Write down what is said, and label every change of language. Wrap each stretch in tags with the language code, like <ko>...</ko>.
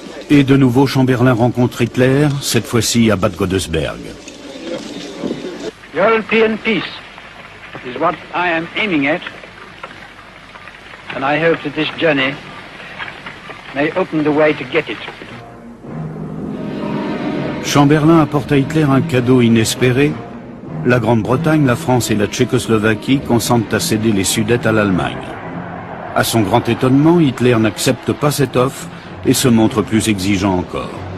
<fr>Et de nouveau, Chamberlain rencontre Hitler, cette fois-ci à Bad Godesberg.</fr> <en>European peace is what I am aiming at, and I hope that this journey may open the way to get it.</en> <fr>Chamberlain apporte à Hitler un cadeau inespéré. La Grande-Bretagne, la France et la Tchécoslovaquie consentent à céder les Sudètes à l'Allemagne. À son grand étonnement, Hitler n'accepte pas cette offre et se montre plus exigeant encore.</fr>